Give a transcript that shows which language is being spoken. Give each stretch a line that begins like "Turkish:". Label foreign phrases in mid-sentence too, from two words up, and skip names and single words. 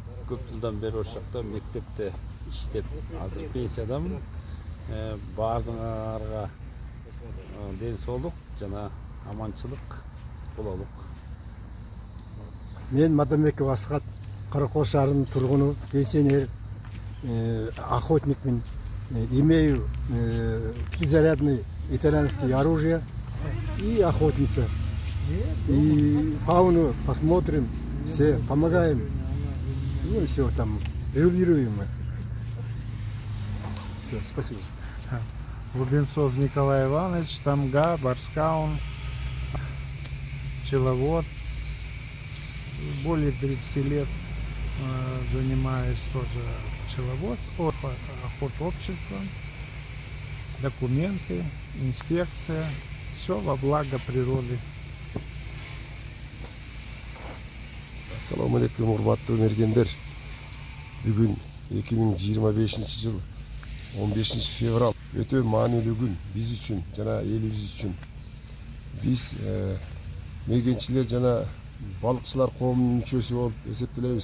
Kyrgyz: Көп жылдан бери ошол жакта мектепте иштеп, азыр пенсиядамын. Баардыгыңарга ден соолук жана аманчылык бололук. Мен Мадамбеков Асхат, Каракол шаарынын тургуну, пенсионер, охотникмин.
Russian: Имею пятизарядный итальянское оружие и охотимся. И фауну посмотрим, все помогаем. Ну и все там, регулируем мы. Все, спасибо. Лубенцов Николай Иванович, тамга, барскаун, пчеловод. Более 30 лет занимаюсь тоже пчеловодством, охотообществом, документы, инспекция, все во благо природы.
Kyrgyz: Ассаламу алейкум, урматтуу мергендер. Бүгүн 2025 жыл 15 февраль өтө маанилүү күн биз үчүн жана элибиз үчүн. Биз мергенчилер жана балыкчылар коомунун мүчөсү болуп эсептелебиз.